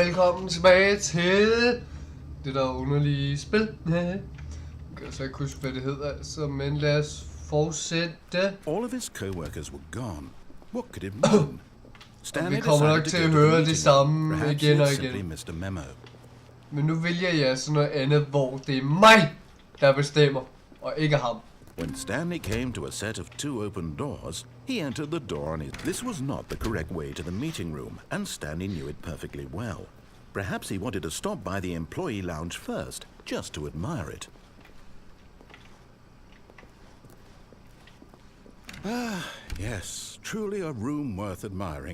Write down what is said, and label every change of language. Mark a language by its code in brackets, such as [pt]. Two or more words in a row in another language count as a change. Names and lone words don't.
[da] velkommen tilbage til det der underlige spil. Jeg kan så ikke huske, hvad det hedder, altså, men lad os fortsætte. [en] All of his co-workers were gone. What could it mean? [da] Og vi kommer nok til at høre det samme igen og igen. Men nu vælger jeg sådan noget andet, hvor det er mig, der bestemmer, og ikke ham. [en] When Stanley came to a set of 2 open doors, he entered the door on his... This was not the correct way to the meeting room, and Stanley knew it perfectly well. Perhaps he wanted to stop by the employee lounge first, just to admire it. Ah, yes, truly a room worth admiring.